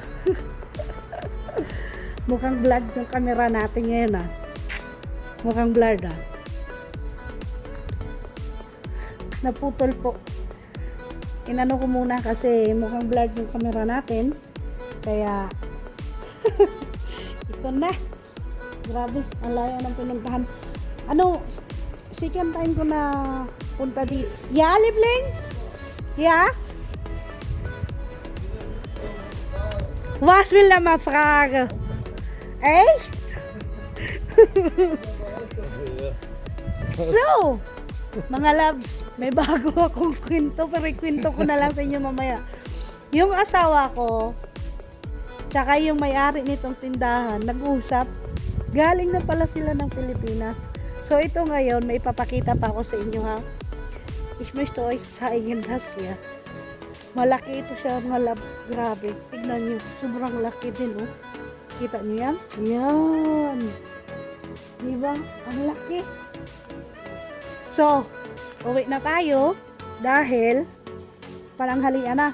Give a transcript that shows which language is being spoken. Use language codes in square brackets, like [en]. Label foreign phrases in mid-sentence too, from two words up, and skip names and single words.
[tl] Mukhang blurred yung camera natin ngayon mukhang blurred naputol po. Inano ko muna kasi mukhang blurred yung camera natin, kaya ito na, grabe, ang layo ng pinuntahan. Second time ko na punta dito. [de] Yeah, Libling? Yeah? Was will na mafrage? Echt? [tl] So, mga loves, may bago akong kwento, pero ikwento ko na lang sa inyo mamaya. Yung asawa ko, tsaka yung may-ari nitong tindahan, nag-usap. Galing na pala sila ng Pilipinas. So, ito ngayon, may ipapakita pa ako sa inyo ha. [de] Ich möchte euch zeigen das hier. [tl] Malaki ito siya, mga loves. Grabe. Tignan nyo. Sobrang laki din, oh. Kita nyo yan? Yan. Diba? Ang laki. So, uwi na tayo dahil palanghalian na.